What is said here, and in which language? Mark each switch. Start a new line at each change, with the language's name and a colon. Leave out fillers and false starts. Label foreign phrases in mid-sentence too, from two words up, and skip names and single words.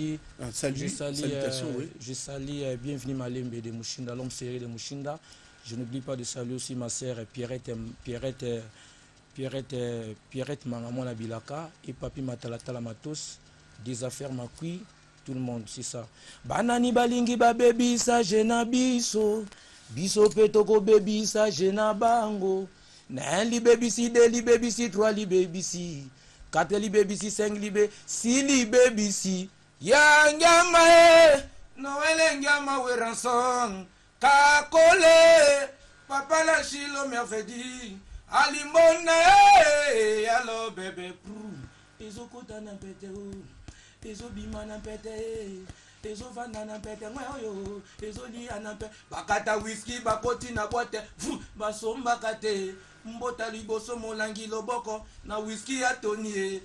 French: je salue Bienvenue Malembe de Mushinda, l'homme serré de Mushinda. Je n'oublie pas de saluer aussi ma sœur Pierrette Mangamona Bilaka et Papi Matalatala Matos, des affaires Makui, tout le monde, c'est ça.
Lingala: Banani balingi ba baby sa jena biso, biso petoko baby sa jena bango. Nan li baby si, 2 li baby si, 3 li baby si, 4 li baby si, 5 li baby si, li baby si. Yangama e, Noël ngama we ranson, kakole, papa la chilo mercredi. Alimona e, allo bébé prou, ezo kota na pete o, ezo bima na pete, ezo vanda na pete ngoyo, ezo lia na pete, bakata whisky bakoti na boite, basomba kate, mbota liboso molangi loboko, na whisky ya Tony